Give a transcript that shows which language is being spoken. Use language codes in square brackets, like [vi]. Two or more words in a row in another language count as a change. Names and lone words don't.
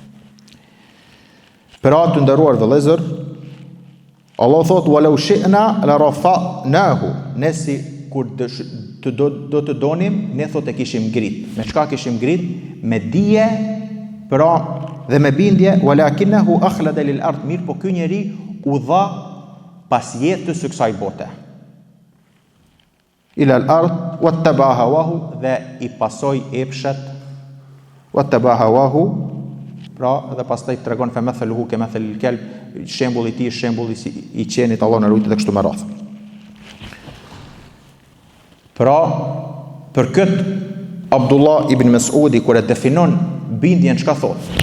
[sq] Pra të nderuar vëllezër, Allah thot [ar] ولو شئنا لرفعناه, [sq] nesi kur do të donim, ne thot e kishim ngrit. Me çka kishim ngrit? Me dije, pra dhe me bindje, [ar] ولكنه أخلد للأرض, [sq] mirë po ky njeri u dha pas jetës së kësaj bote. [ar] إلى الأرض واتبع هواه, [sq] dhe i pasoi epshet, [ar] واتبع هواه, [sq] pra dhe pastaj tregon fe [ar] مثله كمثل الكلب, [sq] shembulli i tij, shembulli i qenit, Allah na ruajtë dhe kështu me radhë. Pra, për këtë Abdullah ibn Mesudi kur e definon bindjen çka thot?